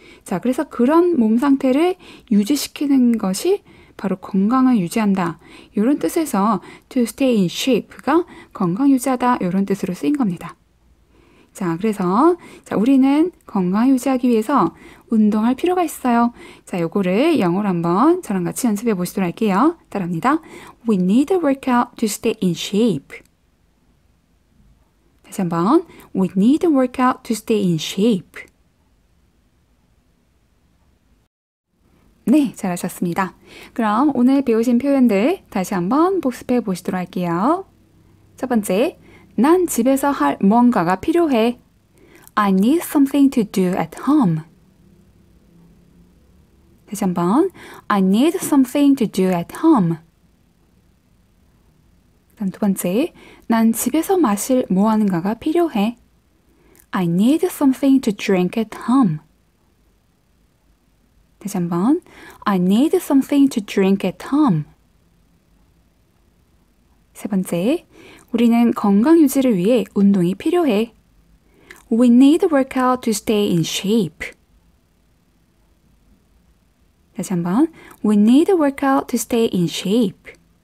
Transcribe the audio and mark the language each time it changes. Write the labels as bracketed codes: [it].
[ko] 자, 그래서 그런 몸 상태를 유지시키는 것이 바로 건강을 유지한다. 이런 뜻에서 to stay in shape가 건강 유지하다 이런 뜻으로 쓰인 겁니다. 자, 그래서 우리는 건강 유지하기 위해서 운동할 필요가 있어요. 자, 요거를 영어로 한번 저랑 같이 연습해 보시도록 할게요. 따라합니다. [en] We need to work out to stay in shape. [ko] 다시 한번. [en] We need to work out to stay in shape. [ko] 네, 잘하셨습니다. 그럼 오늘 배우신 표현들 다시 한번 복습해 보시도록 할게요. 첫 번째, 난 집에서 할 뭔가가 필요해. [en] I need something to do at home. [ko] 다시 한번. [en] I need something to do at home. [ko] 그다음 두 번째, 난 집에서 마실 뭐 하는가가 필요해. [en] I need something to drink at home. [ko] 다시 한번. [en] I need something to drink at home. [ko] 세 번째, 우리는 건강 유지를 위해 운동이 필요해. [en] We need to work out to stay in shape. [ko] 다시 한번. [en] We need to work out to stay in shape.